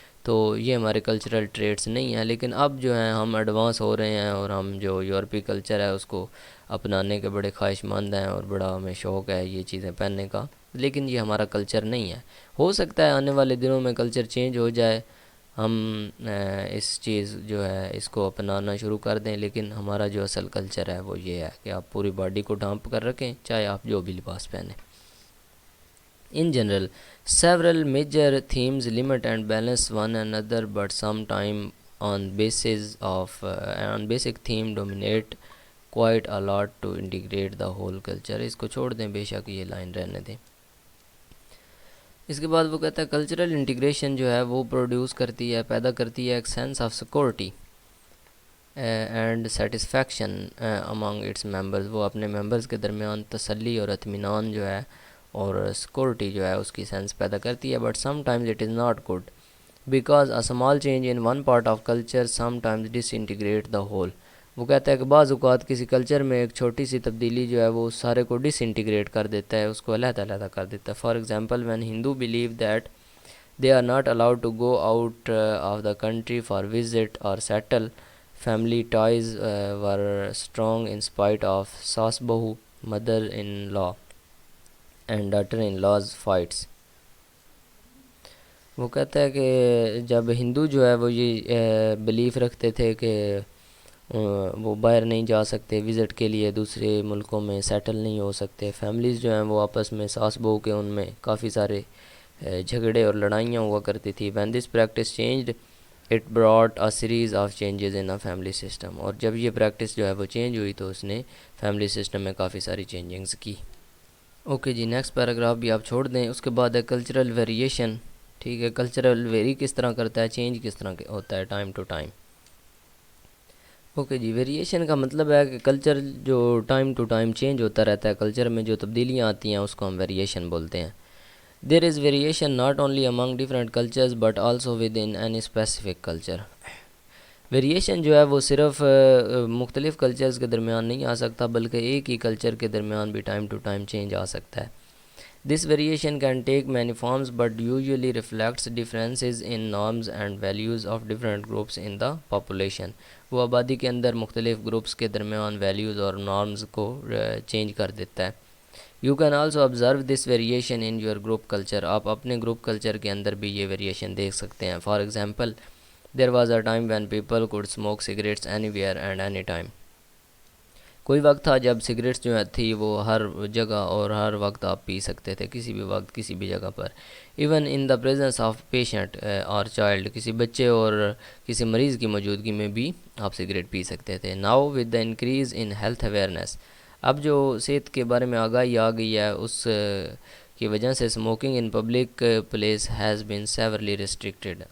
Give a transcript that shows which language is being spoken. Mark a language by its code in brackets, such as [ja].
[ur] تو یہ ہمارے کلچرل ٹریٹس نہیں ہیں. لیکن اب جو ہیں ہم ایڈوانس ہو رہے ہیں اور ہم جو یورپی کلچر ہے اس کو اپنانے کے بڑے خواہش مند ہیں اور بڑا ہمیں شوق ہے یہ چیزیں پہننے کا. لیکن یہ ہمارا کلچر نہیں ہے. ہو سکتا ہے آنے والے دنوں میں کلچر چینج ہو جائے، ہم اس چیز جو ہے اس کو اپنانا شروع کر دیں، لیکن ہمارا جو اصل کلچر ہے وہ یہ ہے کہ آپ پوری باڈی کو ڈھانپ کر رکھیں، چاہے آپ جو بھی لباس پہنیں. [en] In general, several major themes limit and balance one another, but sometime on basic theme dominate quite a lot to integrate the whole culture. [ur] اس کو چھوڑ دیں، بے شک یہ لائن رہنے دیں. اس کے بعد وہ کہتا ہے کلچرل انٹیگریشن جو ہے وہ پروڈیوس کرتی ہے، پیدا کرتی ہے ایک [en] Sense of security and satisfaction among its members. [ur] وہ اپنے ممبرز کے درمیان تسلی اور اطمینان جو ہے اور سیکورٹی جو ہے اس کی سینس پیدا کرتی ہے. [en] But sometimes it is not good because a small change in one part of culture sometimes disintegrate the whole. [ur] وہ کہتا ہے کہ بعض اوقات کسی کلچر میں ایک چھوٹی سی تبدیلی جو ہے وہ اس سارے کو ڈس انٹیگریٹ کر دیتا ہے، اس کو علیحدہ علیحدہ کر دیتا ہے. [en] For example when Hindu believe that they are not allowed to go out of the country for visit or settle, family ties were strong in spite of saas bahu, mother-in-law and daughter-in-law's fights. [ur] وہ کہتا ہے کہ جب ہندو جو ہے وہ یہ belief رکھتے تھے کہ وہ باہر نہیں جا سکتے وزٹ کے لیے، دوسرے ملکوں میں سیٹل نہیں ہو سکتے، فیملیز جو ہیں وہ آپس میں ساس بہو کے ان میں کافی سارے جھگڑے اور لڑائیاں ہوا کرتی تھی. [en] when this practice changed it brought a series of changes in a family system. [ur] اور جب یہ پریکٹس جو ہے وہ چینج ہوئی تو اس نے فیملی سسٹم میں کافی ساری چینجنگز کی. اوکے جی، نیکسٹ پیراگراف بھی آپ چھوڑ دیں. اس کے بعد ہے کلچرل ویریشن. ٹھیک ہے، کلچرل ویری کس طرح کرتا ہے، چینج کس طرح ہوتا ہے time to time. Okay جی، variation کا مطلب ہے کہ کلچر جو ٹائم ٹو ٹائم چینج ہوتا رہتا ہے، کلچر میں جو تبدیلیاں آتی ہیں اس کو ہم ویریشن بولتے ہیں. [en] There is variation not only among different cultures but also within any specific culture. [ur] Variation جو ہے وہ صرف مختلف کلچرز کے درمیان نہیں آ سکتا، بلکہ ایک ہی کلچر کے درمیان بھی ٹائم ٹو ٹائم چینج آ سکتا ہے. [en] This variation can take many forms but usually reflects differences in norms and values of different groups in the population. [ur] وہ آبادی کے اندر مختلف گروپس کے درمیان ویلیوز اور نارمز کو چینج کر دیتا ہے. [en] You can also observe this variation in your group culture. [ur] آپ اپنے گروپ کلچر کے اندر بھی یہ ویریشن دیکھ سکتے ہیں. [en] For example there was a time when people could smoke cigarettes anywhere and any time. [ur] کوئی وقت تھا جب سگریٹس جو تھی وہ ہر جگہ اور ہر وقت آپ پی سکتے تھے، کسی بھی وقت کسی بھی جگہ پر. [en] even in the presence of patient اور child, [ur] کسی بچے اور کسی مریض کی موجودگی میں بھی آپ سگریٹ پی سکتے تھے. [en] now with the increase in health awareness, [ur] اب جو صحت کے بارے میں آگاہی آ گئی ہے، اس کی وجہ سے [en] Smoking in public place has been severely restricted.